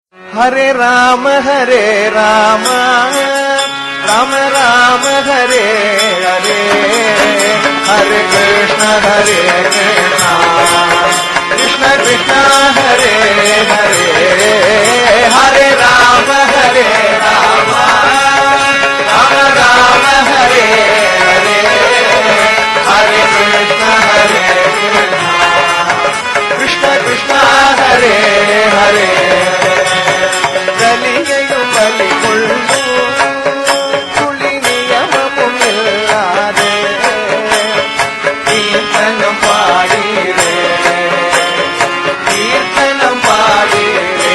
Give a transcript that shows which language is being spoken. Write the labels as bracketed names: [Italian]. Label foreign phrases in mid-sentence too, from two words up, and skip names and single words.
[Sanskrit] हरे राम राम राम हरे हरे, हरे कृष्ण कृष्ण कृष्ण हरे हरे, हरे राम राम राम हरे हरे, हरे कृष्ण कृष्ण कृष्ण हरे हरे. [Tamil] கலியையும் பலி கொள்ளும் துளி நியமமும் இல்லாதே கீர்த்தனம் பாடீரே, கீர்த்தனம் பாடீரே.